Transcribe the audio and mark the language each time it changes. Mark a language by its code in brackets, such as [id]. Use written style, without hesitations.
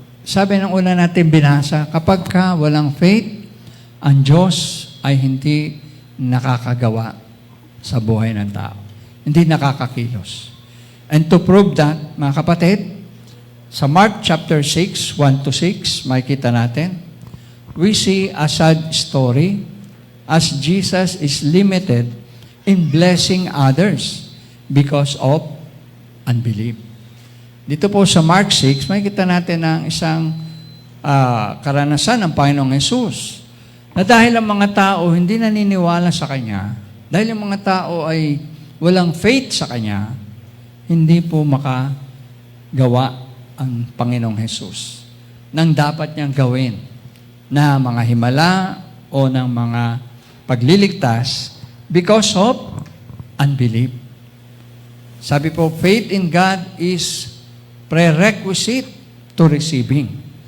[tl] Sabi ng una natin binasa, kapag ka walang faith, ang Diyos ay hindi nakakagawa sa buhay ng tao. hindi nakakakilos. [en] And to prove that, [tl] mga kapatid, [en] sa Mark chapter 6, 1 to 6, [tl] makikita natin, [en] we see a sad story as Jesus is limited in blessing others because of unbelief. [tl] Dito po sa Mark 6, makikita natin ang isang karanasan ng Panginoong Hesus na dahil ang mga tao hindi naniniwala sa Kanya, dahil ang mga tao ay walang faith sa Kanya, hindi po makagawa ang Panginoong Hesus nang dapat niyang gawin na mga himala o ng mga pagliligtas [en] because of unbelief. [tl] Sabi po, [en] faith in God is prerequisite to receiving.